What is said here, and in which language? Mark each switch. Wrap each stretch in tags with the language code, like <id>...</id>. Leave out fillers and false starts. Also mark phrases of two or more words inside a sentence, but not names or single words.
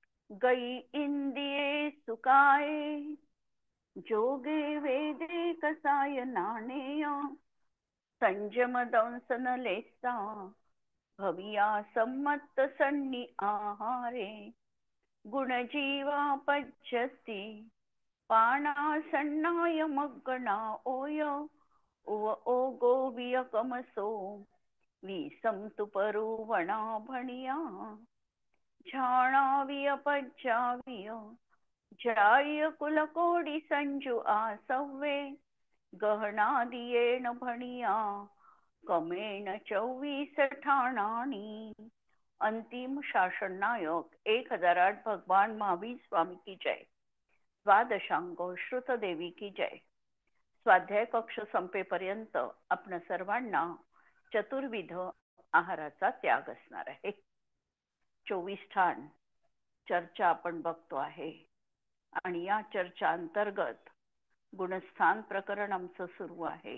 <pra>गई इंदिये सुकाये, जोगे वेदे कसाय नाणेय, संयम दंसन लेसा, भविया संमत सन्नी आहारे, गुणजीवा पज्यसी, पाणा सन्नाय मग्गणा ओय, उव ओ गोविय कमसो, विसम तुपरुवणा भणिया, झाणाविय पज्जाविय, जाय कुलकोडी संजू आसव्वे, गहना दियेण भणिया, कमेण 24 ठाणानी.</pra> <hi>अंतिम शासन नायक 1008 भगवान महावीर स्वामी की जय. द्वादशांग श्रुत देवी की जय.</hi> <mr>स्वाध्याय कक्ष संपेपर्यंत आपण सर्वांना चतुर्विध आहाराचा त्याग असणार आहे. 24 ठाण चर्चा आपण बघतो आहे आणि या चर्चा अंतर्गत गुणस्थान प्रकरण आमचं सुरू आहे.</mr>